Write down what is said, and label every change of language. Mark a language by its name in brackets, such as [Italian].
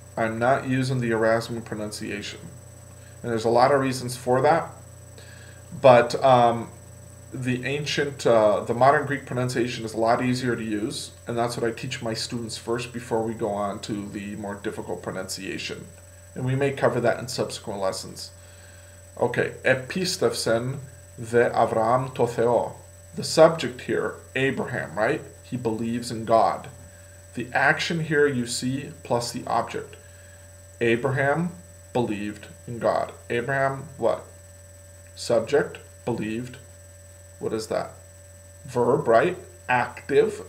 [English] I'm not using the Erasmus pronunciation. And there's a lot of reasons for that. But the modern Greek pronunciation is a lot easier to use. And that's what I teach my students first before we go on to the more difficult pronunciation. And we may cover that in subsequent lessons. [Greek] Okay, επίστευσεν δε Αβραάμ το Θεό. [English] The subject here, Abraham, right? He believes in God. The action here you see plus the object. Abraham believed in God. Abraham, what? Subject, believed. What is that? Verb, right? Active.